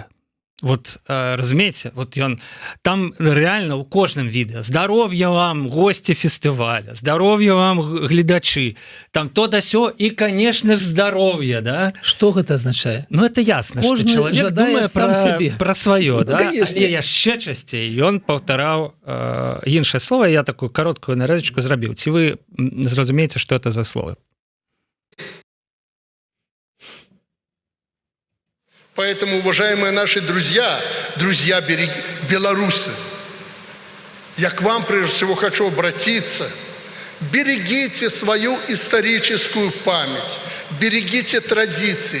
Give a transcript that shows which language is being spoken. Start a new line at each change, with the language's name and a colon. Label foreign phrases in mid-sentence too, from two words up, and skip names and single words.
Belarusian: Вот, разумееце, вот ён там реально у кожным відэа здароўя вам госці фестываля, здароўя вам гледачы, там то да сё і конечно ж здароўе, да? Что гэта азначае?
Russian: Ну это ясно,
Belarusian: што чалавек думае пра сваё, да? Але яшчэ часцей ён паўтараў іншае слово, я такую кароткую нарэзачку зрабіў. Ці вы зразумееце, што это за слово?
Russian: Поэтому, уважаемые наши друзья белорусы, я к вам прежде всего хочу обратиться. Берегите свою историческую память, берегите традиции.